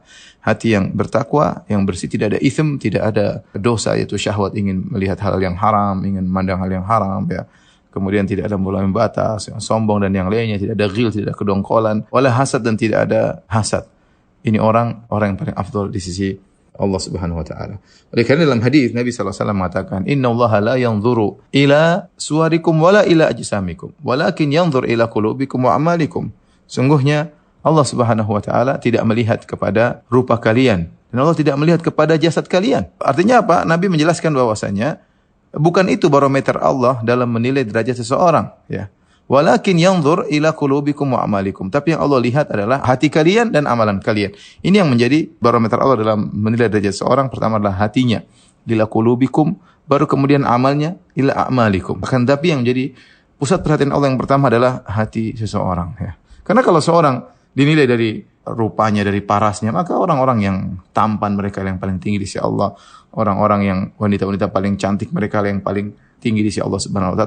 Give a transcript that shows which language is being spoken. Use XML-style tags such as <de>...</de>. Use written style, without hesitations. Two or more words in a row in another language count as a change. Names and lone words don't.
<id>Hati yang bertakwa, yang bersih, tidak ada itsm, tidak ada dosa, yaitu syahwat, ingin melihat hal yang haram, ingin memandang hal yang haram, ya. Kemudian tidak ada melampaui batas, yang sombong dan yang lainnya, tidak ada ghil, tidak ada kedongkolan,</id> <ar>ولا حسد,</ar> <id>dan tidak ada hasad. Ini orang yang paling afdal di sisi Allah</id> <ar>سبحانه وتعالى.</ar> <id>Oleh karena dalam hadis Nabi</id> <ar>صلى الله عليه وسلم mengatakan, "إن الله لا ينظر إلى صوركم ولا إلى أجسامكم ولكن ينظر إلى قلوبكم وأعمالكم."</ar> <id>Sungguhnya Allah</id> <ar>سبحانه وتعالى</ar> <id>tidak melihat kepada rupa kalian dan Allah tidak melihat kepada jasad kalian. Artinya apa? Nabi menjelaskan bahwasanya bukan itu barometer Allah dalam menilai derajat seseorang, ya.</id> <ar>ولكن ينظر إلى قلوبكم وأعمالكم.</ar> <id>Tapi yang Allah lihat adalah hati kalian dan amalan kalian. Ini yang menjadi barometer Allah dalam menilai derajat seseorang. Pertama adalah hatinya,</id> <ar>إلى قلوبكم,</ar> <id>baru kemudian amalnya,</id> <ar>إلى أعمالكم.</ar> <id>Akan tapi yang menjadi pusat perhatian Allah yang pertama adalah hati seseorang, ya. Karena kalau seorang dinilai dari rupanya, dari parasnya, maka orang-orang yang tampan mereka yang paling tinggi di sisi Allah, orang-orang yang wanita-wanita paling cantik mereka yang paling tinggi di sisi Allah</id> <ar>سبحانه وتعالى.</ar>